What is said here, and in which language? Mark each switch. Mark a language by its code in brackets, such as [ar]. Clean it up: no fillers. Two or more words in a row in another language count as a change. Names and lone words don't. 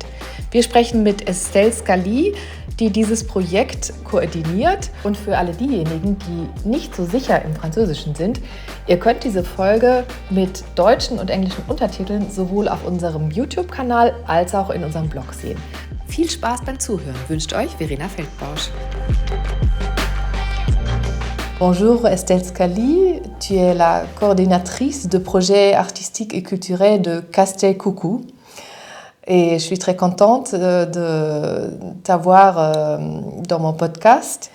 [de] Wir sprechen mit Estelle Scali, die dieses Projekt koordiniert, und für alle diejenigen, die nicht so sicher im Französischen sind, ihr könnt diese Folge mit deutschen und englischen Untertiteln sowohl auf unserem YouTube-Kanal als auch in unserem Blog sehen. Viel Spaß beim Zuhören wünscht euch Verena Feldbausch. [fr] Bonjour Estelle Scali, tu es la coordinatrice de projets artistiques et culturels de Castel Coucou. Et je suis très contente de t'avoir dans mon podcast.